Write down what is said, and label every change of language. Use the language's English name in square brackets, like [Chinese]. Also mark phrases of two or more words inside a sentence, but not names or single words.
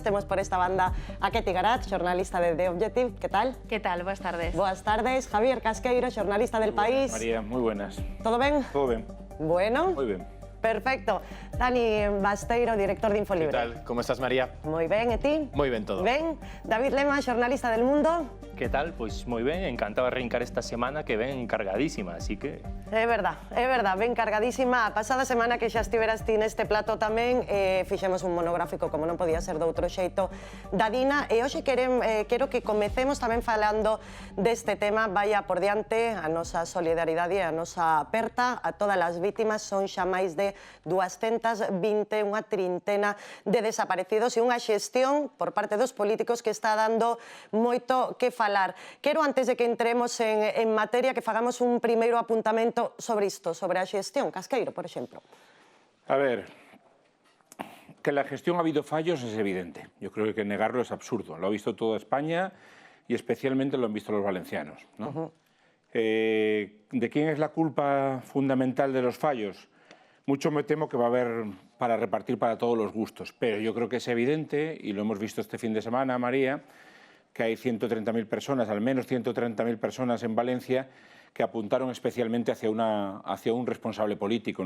[Galician] Temos por esta banda a Ketty Garat, xornalista de The Objective. Que tal? Que tal? Boas tardes. Boas tardes. Javier Casqueiro, xornalista del País. María, moi buenas. Todo ben? Todo ben. Bueno. Moi ben. Perfecto. Dani Basteiro, director de Infolibre. [Spanish] ¿Qué tal? ¿Cómo estás, María? [Galician] Moi ben, e ti? Moi ben todo. Ben. David Lema, xornalista del Mundo. [Spanish] ¿Qué tal? Pues muy bien, encantado de arrancar esta semana que ven cargadísima, así que... [Galician] É verdad, ben cargadísima. A pasada semana que xa estiveras ti neste plato tamén, fixemos un monográfico, como non podía ser de outro xeito, da Dina, e hoxe quero que comecemos tamén falando deste tema. Vaya por diante a nosa solidaridade e a nosa aperta a todas as vítimas. Son xa máis de 220, unha trintena de desaparecidos e unha xestión por parte dos políticos que está dando moito que falar. Quero, antes de que entremos en materia, que fagamos un primeiro apuntamento sobre isto, sobre a xestión. Casqueiro, por exemplo. [Spanish] A ver, que la gestión ha habido fallos es evidente. Yo creo que negarlo es absurdo. Lo ha visto toda España y especialmente lo han visto los valencianos, ¿no? ¿De quién es la culpa fundamental de los fallos? Mucho me temo que va a haber para repartir para todos los gustos, pero yo creo que es evidente, y lo hemos visto este fin de semana, María, que hay 130.000 personas, al menos 130.000 personas en Valencia, que apuntaron especialmente hacia un responsable político, ¿no?